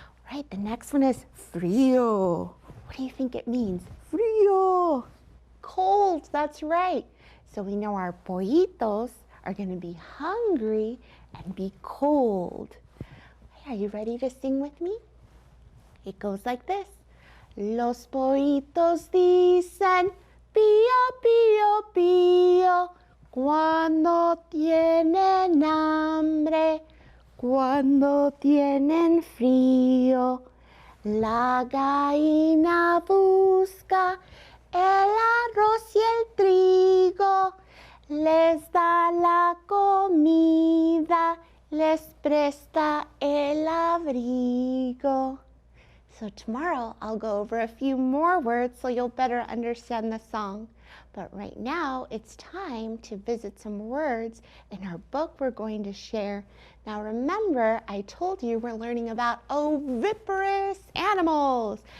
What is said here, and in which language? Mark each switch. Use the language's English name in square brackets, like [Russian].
[English] Right, the next one is frío. What do you think it means? Frío. Cold, that's right. So we know our pollitos are going to be hungry and be cold. Are you ready to sing with me? It goes like this. [Spanish] Los pollitos dicen pío, pío, pío cuando tienen hambre. Cuando tienen frío, la gallina busca el arroz y el trigo, les da la comida, les presta el abrigo. [English] So tomorrow I'll go over a few more words so you'll better understand the song. But right now, it's time to visit some words in our book we're going to share. Now remember, I told you we're learning about oviparous animals.